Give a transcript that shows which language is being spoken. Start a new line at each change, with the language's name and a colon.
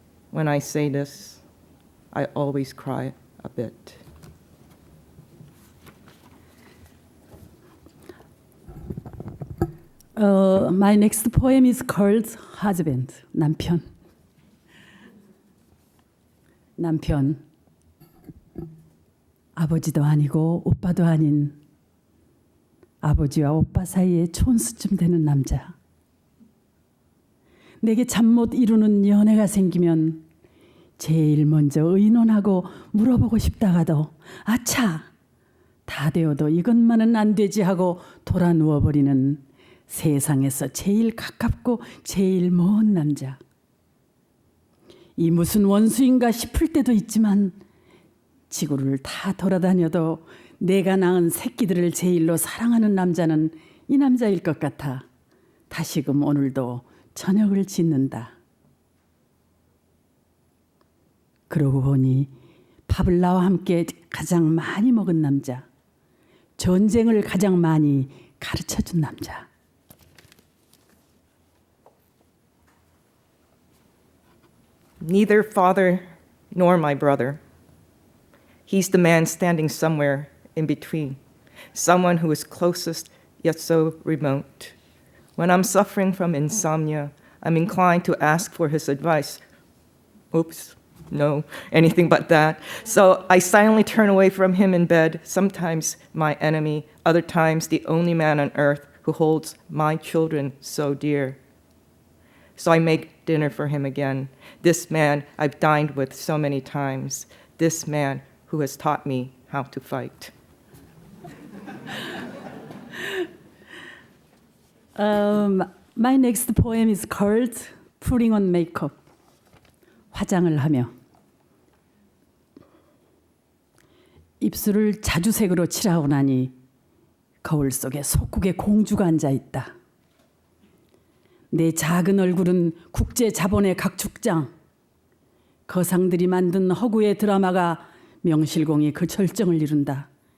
English: When I say this, I always cry a bit. My next poem is called Husband, 남편.
Korean: 남편, 아버지도 아니고 오빠도 아닌 아버지와 오빠 사이에 촌수쯤 되는 남자. 내게 잠 못 이루는 연애가 생기면 제일 먼저 의논하고 물어보고 싶다가도 아차 다 되어도 이것만은 안 되지 하고 돌아 누워버리는 세상에서 제일 가깝고 제일 먼 남자. 이 무슨 원수인가 싶을 때도 있지만 지구를 다 돌아다녀도 내가 낳은 새끼들을 제일로 사랑하는 남자는 이 남자일 것 같아 다시금 오늘도 저녁을 짓는다. 그러고 보니 밥을 나와 함께 가장 많이 먹은 남자, 전쟁을 가장 많이 가르쳐준 남자.
English: Neither father nor my brother. He's the man standing somewhere in between, someone who is closest yet so remote. When I'm suffering from insomnia, I'm inclined to ask for his advice. Oops, no, anything but that. So I silently turn away from him in bed, sometimes my enemy, other times the only man on earth who holds my children so dear. So I make dinner for him again. This man I've dined with so many times. This man who has taught me how to fight. My next poem is called Putting on Makeup.
Korean: 화장을 하며. 입술을 자주색으로 칠하고 나니 거울 속에 속국의 공주가 앉아 있다. 내 작은 얼굴은 국제 자본의 각축장. 거상들이 만든 허구의 드라마가 명실공히 그 절정을 이룬다.